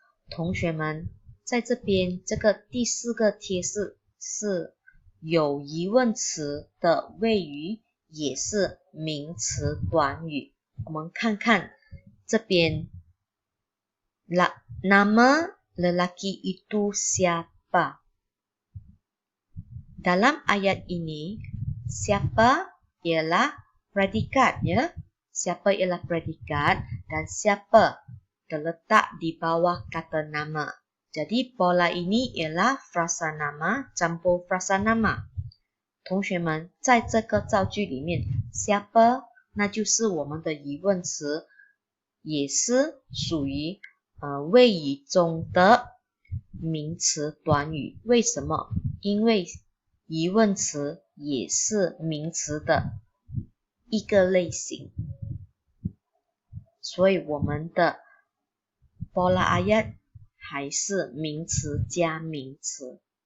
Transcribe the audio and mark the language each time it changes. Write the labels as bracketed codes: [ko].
[zh] 同学们，在这边这个第四个贴示是有疑问词的谓语，也是名词短语。我们看看这边 [ms] nama lelaki itu siapa? Dalam ayat ini, siapa ialah predikat ya. Siapa ialah predikat dan siapa terletak di bawah kata nama. Jadi pola ini ialah frasa nama campur frasa nama. [zh] 同学们，在这个造句里面 siapa 那就是我们的疑问词，也是属于谓语中的名词短语。为什么？因为疑问词也是名词的一个类型，所以我们的 [ms] pola ayat [zh] 还是名词加名词。